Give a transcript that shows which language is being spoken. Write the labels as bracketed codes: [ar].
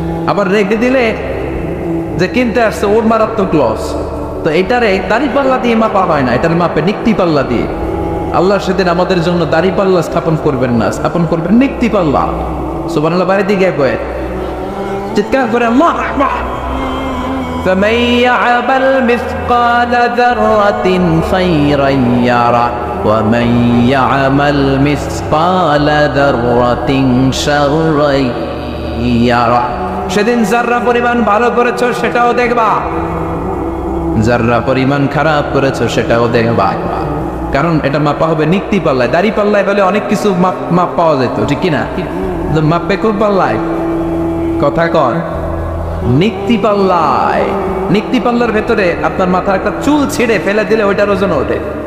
[bn] আবার রেখে দিলে যে কিনতে আসছে ওর মারাত্মক লস। তো এটারে দাড়ি পাল্লা দিয়ে মাপা হয় না, এটার মাপে নিক্তি পাল্লা দিয়ে। আল্লাহ সেদিন আমাদের জন্য দাড়ি পাল্লা স্থাপন করবেন না, স্থাপন করবেন নিক্তি পাল্লা। সুবহানাল্লাহ, বাইরে দিকে কয়ে চিৎকার করে আল্লাহু আকবার। [ar] فمن يعمل مثقال ذرة خيرا يره ومن يعمل مثقال ذرة شرا يره। [bn] সেদিন যাররা পরিমাণ ভালো করেছো সেটাও দেখবা, যাররা পরিমাণ খারাপ করেছো সেটাও দেখবা। কারণ এটা মাপা হবে নিক্তি পাল্লায়। দাড়ি পাল্লায় বলে অনেক কিছু মাপ পাওয়া যেত, ঠিক কিনা? মাপবে কোন পাল্লায়? কথা কর, নিক্তি পাল্লায়। নিক্তি পাল্লার ভেতরে আপনার মাথার একটা চুল ছিঁড়ে ফেলে দিলে ওইটার ওজন ওঠে।